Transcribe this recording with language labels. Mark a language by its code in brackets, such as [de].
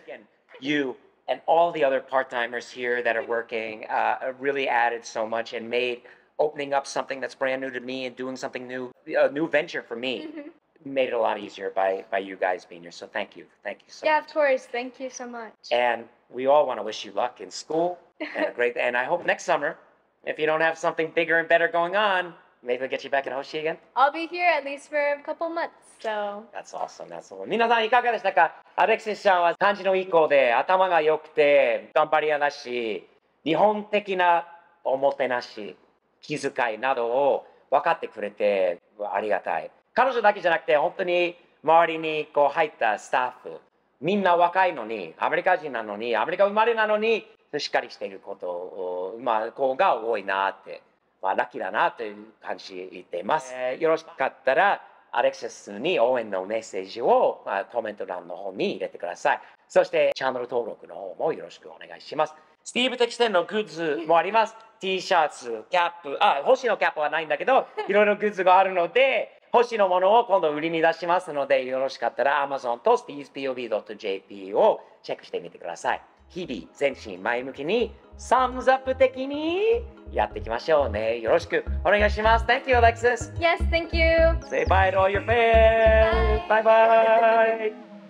[en] Again, you and all the other part-timers here that are working really added so much and made opening up something that's brand new to me and doing something new, a new venture for me, made it a lot easier by you guys being here. So thank you so much. Yeah, of course. Thank you so much. And we all want to wish you luck in school and I hope next summer, if you don't have something bigger and better going on, maybe we'll get you back in Hoshi again. I'll be here at least for a couple months. So. That's awesome. That's awesome. [ja] 皆さんいかがでしたか？アレクシスさんは感じのいい子で頭が良くて頑張り屋だし、日本的なおもてなし、気遣いなどを分かってくれてありがたい。彼女だけじゃなくて本当に周りに入ったスタッフ、みんな若いのに、アメリカ人なのに、アメリカ生まれなのにしっかりしていることを子が多いなって、ラッキーだなという感じています。よろしかったら。アレクシスに応援のメッセージをコメント欄の方に入れてください。そしてチャンネル登録の方もよろしくお願いします。スティーブ的視点のグッズもあります。 T シャツ、キャップ、星のキャップはないんだけど、いろいろグッズがあるので、星のものを今度売りに出しますので、よろしかったら Amazon と steve'spov.jp をチェックしてみてください。日々前進前向きにサムズアップ的にやっていきましょうね。よろしくお願いします。 [en] Thank you, Alexis. Yes, thank you. Say bye to all your fans. Bye bye.